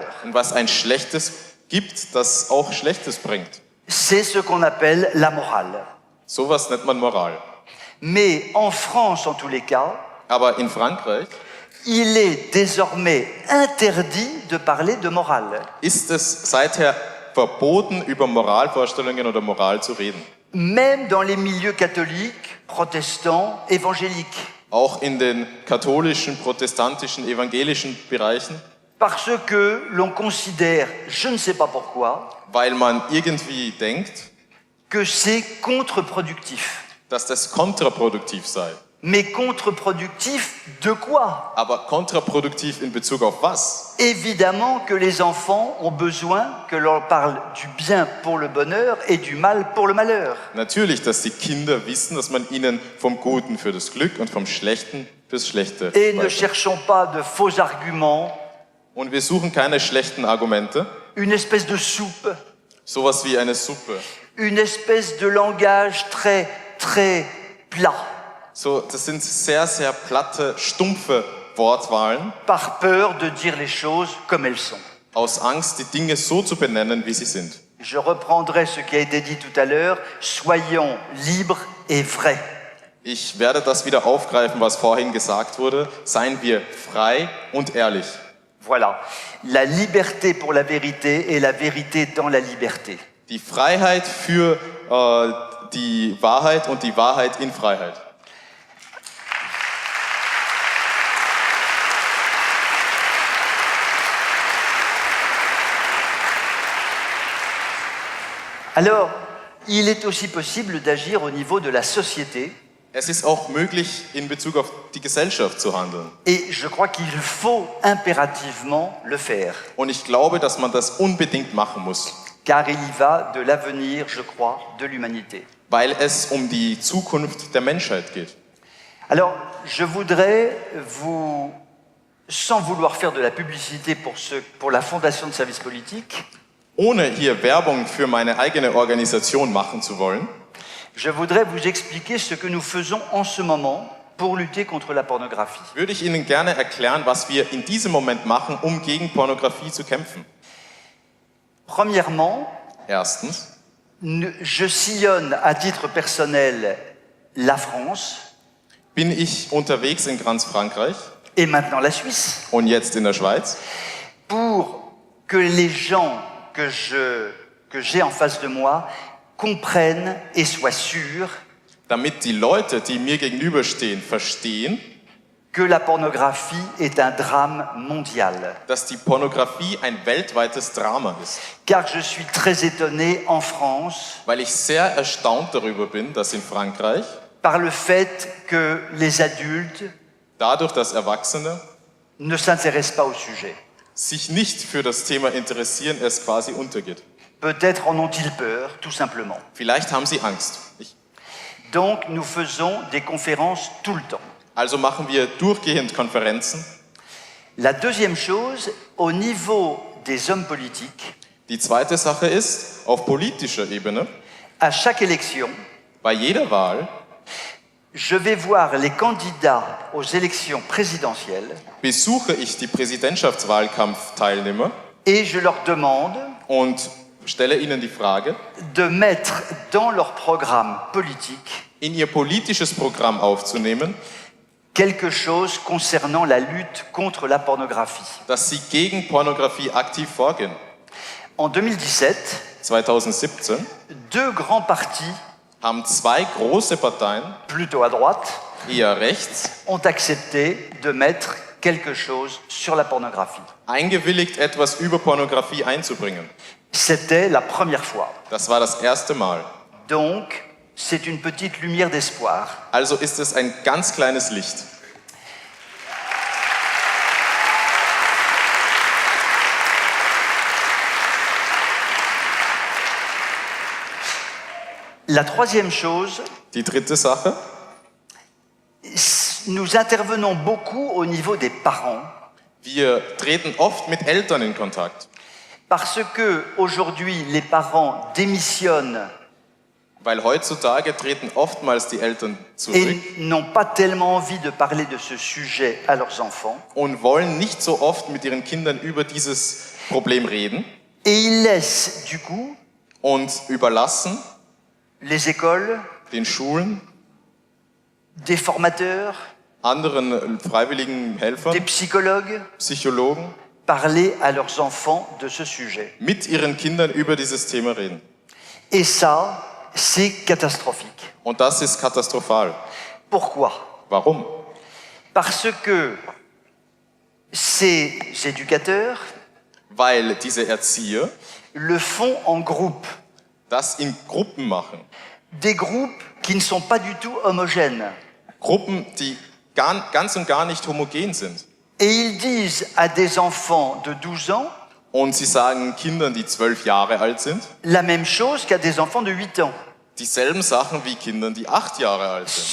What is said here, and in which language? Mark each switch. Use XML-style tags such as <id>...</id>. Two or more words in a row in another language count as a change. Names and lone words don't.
<de>und was ein Schlechtes gibt, das auch Schlechtes bringt.</de> <fr>C'est ce qu'on appelle la morale.</fr> <de>Sowas nennt man Moral.</de> <fr>Mais en France, en tous les cas,</fr> <de>Aber in Frankreich</de> <fr>il est désormais interdit de parler de morale.</fr> <de>ist es seither verboten, über Moralvorstellungen oder Moral zu reden.</de> <fr>Même dans les milieux catholiques, protestants, évangéliques.</fr> <de>Auch in den katholischen, protestantischen, evangelischen Bereichen,</de> <fr>Parce que l'on considère, je ne sais pas pourquoi,</fr> <de>weil man irgendwie denkt,</de> <fr>que c'est contre-productif.</fr> <de>dass das kontraproduktiv sei.</de> <fr>Mais contre-productif de quoi?</fr> <de>Aber kontraproduktiv in Bezug auf was?</de> <fr>Évidemment que les enfants ont besoin que l'on parle du bien pour le bonheur et du mal pour le malheur.</fr> <de>Natürlich, dass die Kinder wissen, dass man ihnen vom Guten für das Glück und vom Schlechten fürs Schlechte</de> <fr>Et ne</fr> <de>beibringt.</de> <fr>cherchons pas de faux arguments,</fr> <de>Und wir suchen keine schlechten Argumente,</de> <fr>une espèce de soupe,</fr> <de>sowas wie eine Suppe.</de> <fr>une espèce de langage très, très plat,</fr> <de>So, das sind sehr, sehr platte, stumpfe Wortwahlen,</de> <fr>par peur de dire les choses comme elles sont.</fr> <de>aus Angst, die Dinge so zu benennen, wie sie sind.</de> <fr>Je reprendrai ce qui a été dit tout à l'heure, soyons libres et vrais.</fr> <de>Ich werde das wieder aufgreifen, was vorhin gesagt wurde. Seien wir frei und ehrlich.</de> <fr>Voilà, la liberté pour la vérité et la vérité dans la liberté.</fr> <de>Die Freiheit für die Wahrheit und die Wahrheit in Freiheit.</de> <fr>Alors, il est aussi possible d'agir au niveau de la société,</fr> <de>Es ist auch möglich, in Bezug auf die Gesellschaft zu handeln.</de> <fr>et je crois qu'il faut impérativement le faire,</fr> <de>Und ich glaube, dass man das unbedingt machen muss,</de> <fr>car il y va de l'avenir, je crois, de l'humanité.</fr> <de>weil es um die Zukunft der Menschheit geht.</de> <fr>Alors, je voudrais vous, sans vouloir faire de la publicité pour la Fondation de service politique,</fr> <de>Ohne hier Werbung für meine eigene Organisation machen zu wollen,</de> <fr>je voudrais vous expliquer ce que nous faisons en ce moment pour lutter contre la pornographie.</fr> <de>würde ich Ihnen gerne erklären, was wir in diesem Moment machen, um gegen Pornografie zu kämpfen.</de> <fr>Premièrement,</fr> <de>Erstens,</de> <fr>je sillonne à titre personnel la France</fr> <de>bin ich unterwegs in ganz Frankreich</de> <fr>et maintenant la Suisse</fr> <de>und jetzt in der Schweiz,</de> <fr>pour que les gens que j'ai en face de moi comprennent et soient sûrs</fr> <de>damit die Leute, die mir gegenüberstehen, verstehen,</de> <fr>que la pornographie est un drame mondial.</fr> <de>dass die Pornografie ein weltweites Drama ist.</de> <fr>Car je suis très étonné en France</fr> <de>Weil ich sehr erstaunt darüber bin, dass in Frankreich,</de> <fr>par le fait que les adultes</fr> <de>dadurch, dass Erwachsene</de> <fr>ne s'intéressent pas au sujet.</fr> <de>sich nicht für das Thema interessieren, es quasi untergeht.</de> <fr>Peut-être en ont-ils peur, tout simplement.</fr> <de>Vielleicht haben sie Angst.</de> <fr>Donc nous faisons des conférences tout le temps.</fr> <de>Also machen wir durchgehend Konferenzen.</de> <fr>La deuxième chose, au niveau des hommes politiques,</fr> <de>Die zweite Sache ist, auf politischer Ebene,</de> <fr>à chaque élection,</fr> <de>bei jeder Wahl</de> <fr>je vais voir les candidats aux élections présidentielles</fr> <de>besuche ich die Präsidentschaftswahlkampfteilnehmer</de> <fr>et je leur demande</fr> <de>und stelle ihnen die Frage,</de> <fr>de mettre dans leur programme politique</fr> <de>in ihr politisches Programm aufzunehmen,</de> <fr>quelque chose concernant la lutte contre la pornographie.</fr> <de>dass sie gegen Pornografie aktiv vorgehen.</de> <fr>En 2017,</fr> <de>2017</de> <fr>deux grands partis,</fr> <de>haben zwei große Parteien,</de> <fr>plutôt à droite,</fr> <de>eher rechts,</de> <fr>ont accepté de mettre quelque chose sur la pornographie.</fr> <de>eingewilligt, etwas über Pornografie einzubringen.</de> <fr>C'était la première fois.</fr> <de>Das war das erste Mal.</de> <fr>Donc, c'est une petite lumière d'espoir.</fr> <de>Also ist es ein ganz kleines Licht.</de> <fr>La troisième chose,</fr> <de>Die dritte Sache,</de> <fr>nous intervenons beaucoup au niveau des parents</fr> <de>wir treten oft mit Eltern in Kontakt,</de> <fr>parce que aujourd'hui les parents démissionnent</fr> <de>weil heutzutage treten oftmals die Eltern zurück</de> <fr>et n'ont pas tellement envie de parler de ce sujet à leurs enfants</fr> <de>und wollen nicht so oft mit ihren Kindern über dieses Problem reden</de> <fr>et ils laissent du coup</fr> <de>und überlassen</de> <fr>les écoles,</fr> <de>den Schulen,</de> <fr>des formateurs,</fr> <de>anderen freiwilligen</de> <fr>des</fr> <de>Helfern,</de> <fr>psychologues</fr> <de>Psychologen,</de> <fr>parler à leurs enfants de ce sujet.</fr> <de>mit ihren Kindern über dieses Thema reden.</de> <fr>Et ça, c'est catastrophique.</fr> <de>Und das ist katastrophal.</de> <fr>Pourquoi?</fr> <de>Warum?</de> <fr>Parce que ces éducateurs</fr> <de>Weil diese Erzieher</de> <fr>le font en groupe.</fr> <de>das in Gruppen machen.</de> <fr>Des groupes qui ne sont pas du tout homogènes.</fr> <de>Gruppen, die ganz und gar nicht homogen sind.</de> <fr>Et ils disent à des enfants de 12 ans</fr> <de>Und sie sagen Kindern, die 12 Jahre alt sind,</de> <fr>la même chose qu'à des enfants de 8 ans.</fr> <de>dieselben Sachen wie Kindern, die 8 Jahre alt sind.</de>